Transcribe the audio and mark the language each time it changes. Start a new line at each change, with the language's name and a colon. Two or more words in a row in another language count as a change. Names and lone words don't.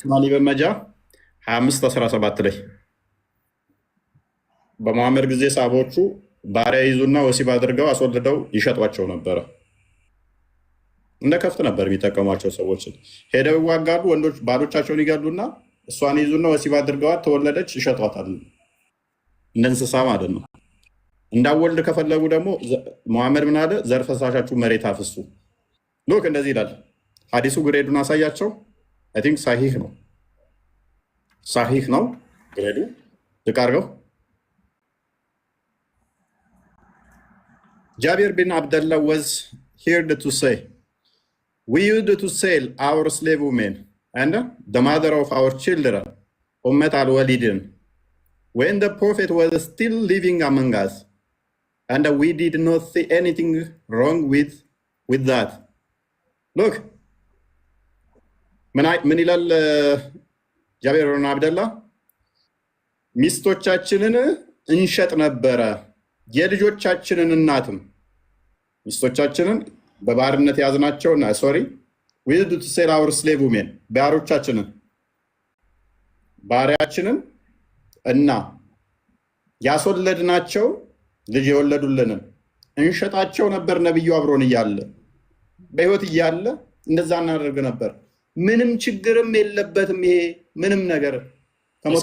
Amharic: ኡስማኒ በመጃ 25:17 ላይ በመሐመድ ጊዜ ሳቦቹ ባሪያ ይዙና ወሲብ አድርገው አስወልደው ይሸጧቸው ነበረ። እንደ ከፍት ነበር የሚጠቀሟቸው። ሰዎችን ሄደው ይዋጋሉ። ወንዶች ባሎቻቸውን ይገሉና እሷን ይዙና ወሲብ አድርገዋት ተወለደች፣ ይሸጧታል። እንደ እንስሳ ማለት ነው። እንዳወልድ ከፈለጉ ደግሞ መሐመድ ምን አለ? ዘር ፈሳሻችሁ መሬት አፍሱ። ሎክ እንደዚህ ይላል ሐዲሱ። ግሬዱን አሳያቸው።
English: I think
Amharic: ሳሂህ ነው። ሳሂህ ነው ግሬዱ። ልቅ አድርገው።
English: Jabir bin Abdullah was heard to say, we used to sell our slave women and the mother of our children, Ummat al-Walidin, when the Prophet was still living among us, and we did not see anything wrong with that. Look,
Amharic: ምን ይላል ጃቢር ብን አብደላ? ሚስቶቻችንን እንሸጥ ነበረ፣ የልጆቻችንን እናትም ሚስቶቻችንን በባርነት ያዝናቸውና
English: we used to sell our slave women
Amharic: ባሮቻችንን ባሪያችንን እና ያስወለድናቸው ልጅ የወለዱልንን እንሸጣቸው ነበር። ነብዩ አብሮን እያለ በህይወት እያለ እንደዛ እናደርግ ነበር። ምንም ችግርም የለበትም። ይሄ ምንም ነገር ከሞተ